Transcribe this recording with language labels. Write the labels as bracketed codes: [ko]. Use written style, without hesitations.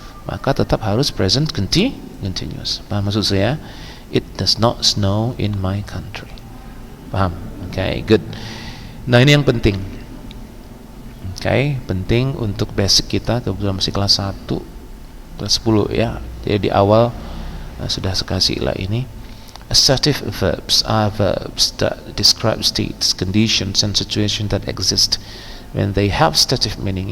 [id] Maka tetap harus present continuous. Paham maksud saya? [en] It does not snow in my country. [id] Paham? [en] Okay, good. [id] Nah, ini yang penting. Okay, penting untuk basic kita, kebetulan masih kelas 1, kelas 10 ya. Jadi di awal sudah sekasih lah ini. [en] Assertive verbs are verbs that describe states, conditions, and situations that exist when they have stative meaning.